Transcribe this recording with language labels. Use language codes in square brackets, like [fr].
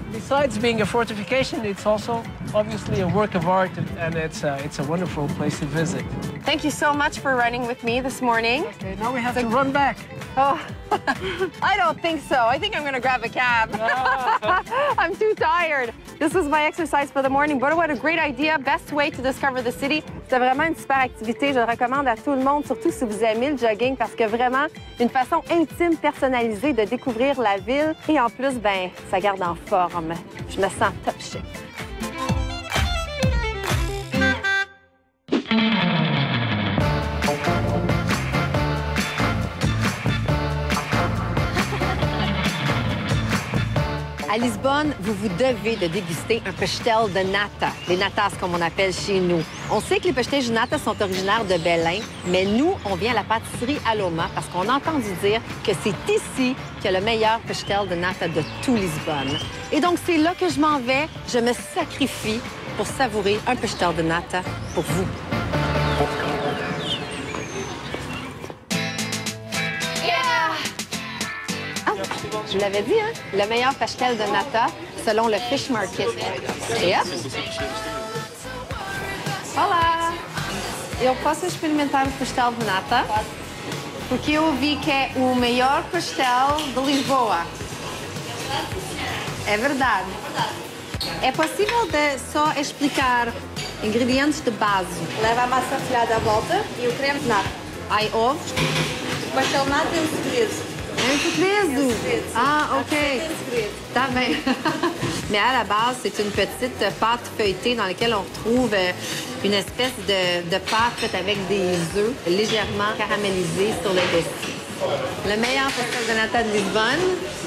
[en] Besides being a fortification, it's also obviously a work of art, and it's a wonderful place to visit. Thank you so much for running with me this morning. Okay, now we have to run back. Oh, I don't think so. I think I'm going to grab a cab. I'm too tired. This was my exercise for the morning. But what a great idea. Best way to discover the city. [fr] C'était vraiment une super activité. Je le recommande à tout le monde, surtout si vous aimez le jogging, parce que vraiment, une façon intime, personnalisée de découvrir la ville. Et en plus, ben, ça garde en forme. Je me sens top chic. À Lisbonne, vous vous devez de déguster un pastel de nata, les natas comme on appelle chez nous. On sait que les pastels de nata sont originaires de Belém, mais nous, on vient à la pâtisserie Aloma parce qu'on a entendu dire que c'est ici qu'il y a le meilleur pastel de nata de tout Lisbonne. Et donc, c'est là que je m'en vais. Je me sacrifie pour savourer un pastel de nata pour vous. Je vous l'avais dit, hein? Le meilleur pastel de nata selon le Fish Market. E hop! [pt] Olá! Eu posso experimentar o pastel de nata? Porque eu ouvi que é o melhor pastel de Lisboa. É verdade. É possível de só explicar ingredientes de base? Leva a massa folhada à volta e o creme de nata. Aí, ovos? O pastel de nata é um segredo. Un segredo. Ah, OK. Tá bem. [fr] Mais à la base, c'est une petite pâte feuilletée dans laquelle on retrouve une espèce de pâte faite avec des œufs légèrement caramélisés sur le dessus. Le meilleur pastel de nata de Lisbonne.